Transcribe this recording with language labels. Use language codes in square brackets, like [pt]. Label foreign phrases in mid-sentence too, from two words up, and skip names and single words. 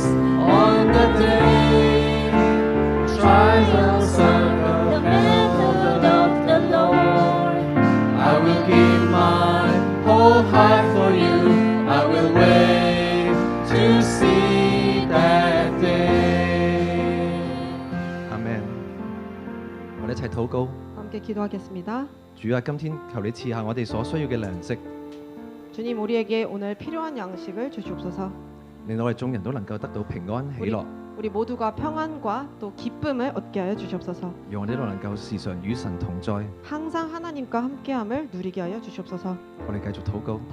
[en] On the day trials are the method of the Lord, I will give my whole heart for you. I will wait to see that day. [yue] 禱告。 [ko] 함께 기도하겠습니다. [yue] 主啊，今天求你賜下我哋所需要嘅糧食， [ko] 주님 우리에게 오늘 필요한 양식을 주시옵소서. [yue] 令我哋眾人都能夠得到平安喜樂， [ko] 우리 모두가 평안과 또 기쁨을 얻게 하여 주시옵소서. [yue] 讓我哋都能夠時常與神同在。 [ko] 항상 하나님과 함께함을 누리게 하여 주시옵소서. [yue] 我哋繼續禱告。